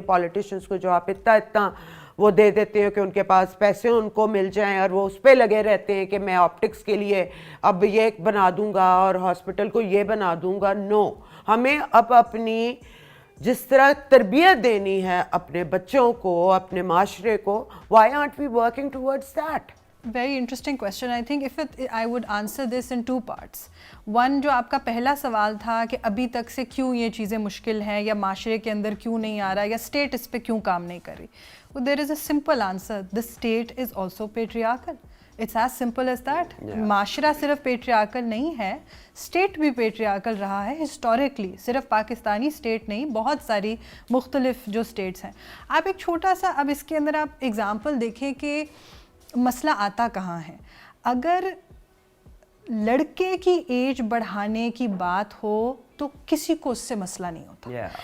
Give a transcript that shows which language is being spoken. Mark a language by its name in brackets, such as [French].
[Urdu] Politicians کو جو آپ اتنا وہ دے دیتے ہو کہ ان کے پاس پیسے ان کو مل جائیں, اور وہ اس پہ لگے رہتے ہیں کہ میں آپٹکس کے لیے اب یہ بنا دوں گا اور ہاسپٹل کو یہ بنا دوں گا. نو, ہمیں اب اپنی جس طرح تربیت دینی ہے اپنے بچوں کو, اپنے معاشرے کو, [English] Why aren't we working towards that. Very interesting question. I think I would answer this in 2 parts. [Urdu] One, جو آپ کا پہلا سوال تھا کہ ابھی تک سے کیوں یہ چیزیں مشکل ہیں یا معاشرے کے اندر کیوں نہیں آ رہا یا اسٹیٹ اس پہ کیوں کام نہیں کر رہی. [English] There is a simple answer. The state is also patriarchal. It's as simple as that. [Urdu] معاشرہ صرف patriarchal نہیں ہے, اسٹیٹ بھی patriarchal رہا ہے ہسٹوریکلی. صرف پاکستانی اسٹیٹ نہیں, بہت ساری مختلف جو اسٹیٹس ہیں. آپ ایک چھوٹا سا اب اس کے اندر آپ ایگزامپل دیکھیں کہ مسئلہ آتا کہاں ہے. اگر لڑکے کی ایج بڑھانے کی بات ہو تو کسی کو اس سے مسئلہ نہیں ہوتا.